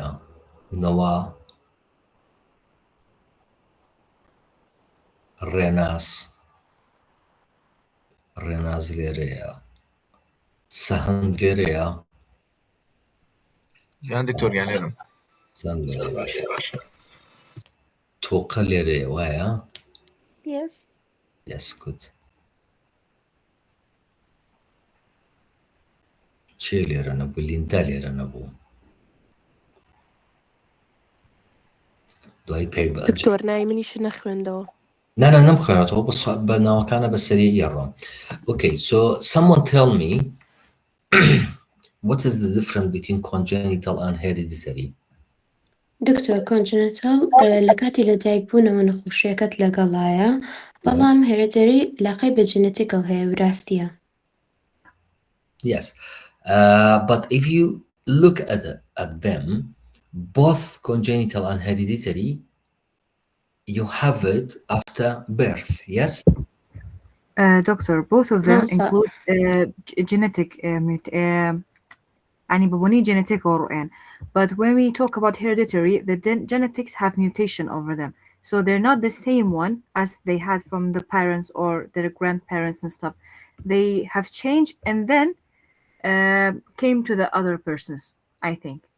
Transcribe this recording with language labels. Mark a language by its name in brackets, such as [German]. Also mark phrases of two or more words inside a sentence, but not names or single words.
[Central Kurdish] نەوا؟ ڕێناز لێرەیە. سەهند لێرەیە؟ جان دکتۆر یان لێرەم. زان لێرە باشە. تۆقە لێرەیە وایە؟ [English] Yes. Yes, good. [Central Kurdish] چێ لێرە نەبوو؟ لیندا لێرە نەبوو. دوای پێی بە دکتۆر ناوی منیش نەخوێندەوە. No, نەمخوێنێتەوە بە ناوەکانە بەسەری ئێڕۆم. [English] Okay, so someone tell me what is the difference between congenital and hereditary? [Central Kurdish] دکتۆر کۆنجنتال لە کاتی لە دایکبوونەوە نەخۆشیەکەت لەگەڵایە، بەڵام هێرەدەری لاقی بە جنێتیکەوە هەیە وراثیە. [English] Yes, but if you look at them, both congenital and hereditary, you have it after birth, yes? Doctor, both of them Yes, include genetic [Arabic] يعني ببني [English] genetic or an. But when we talk about hereditary, the genetics have mutation over them. So they're not the same one as they had from the parents or their grandparents and stuff. They have changed and then came to the other persons, I think.